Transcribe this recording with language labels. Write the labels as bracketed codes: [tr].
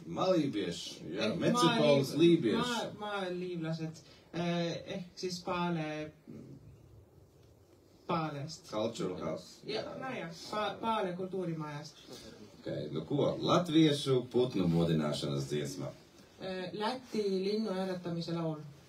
[lv] Maalībieši, jā, Metropolis lībieši. [et] Maaliivlased, ehk siis Paalest. [en] Cultural House. [et] Ja, Paale kultuurimajast. [lv] Okay, nu ko, latviešu putnu modināšanas dziesmā. [et] Läti linnu äratamise laul.